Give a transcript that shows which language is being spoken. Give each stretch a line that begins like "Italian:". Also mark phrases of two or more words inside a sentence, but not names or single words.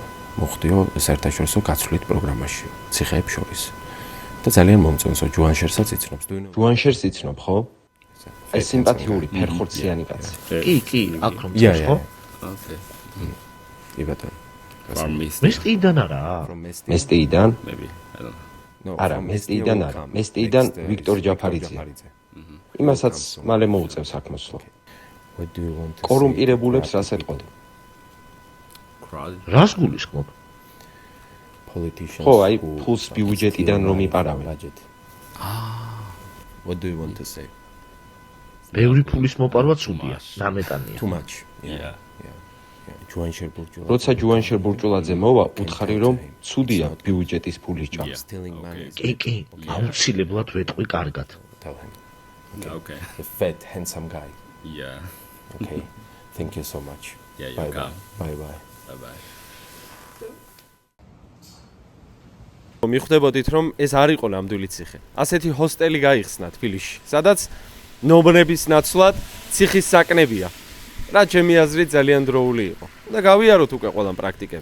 Georgian: მოხდიო საერთაშორისო გაცვლით პროგრამაში ციხეებს შორის. და ძალიან მომწონსო ჯუანშერსაც იცნობს. ჯუანშერს იცნობ, ხო? ეს სიმპათიური ფერხორციანი კაცი. კი, აქ რომ წავს, ხო? Okay. კი ბატონო. მესტიიდან არა? მესტიიდან?
English: Maybe. I don't know.
Georgian: არა, მესტიიდან არა. მესტიიდან ვიქტორ ჯაფარიძე. იმასაც მალე მოუწევს აქ მოსვლა. კორუმპირებულებს რას ეტყოდი? რას გულისხმობ? ხო, აი ფულს ბიუჯეტიდან რომ იპარავენ.
English: What do you want to say?
Georgian: ბევრი ფულის მოპარვა ცუდია, ნამეტანია.
English: Too much. Yeah.
Georgian: ჯუანშერ ბურჯულაძე. როცა ჯუანშერ ბურჯულაძე მოვა, უთხარი რომ ცუდია ბიუჯეტის ფული ჭამს. კი, აუცილებლად ვეტყვი კარგად.
English: Okay. The fat handsome guy. Yeah. Okay. Thank you so much. Yeah, you're welcome. Bye bye. Bye bye.
Georgian: მიხვდებოდით რომ ეს არ იყო ნამდვილი ციხე. ასეთი ჰოსტელი გაიხსნა თბილისში, სადაც ნობრების ნაცვლად ციხის საკნებია. რა ჩემი აზრით ძალიან დროული იყო. და გავიაროთ უკვე ყველამ პრაქტიკები.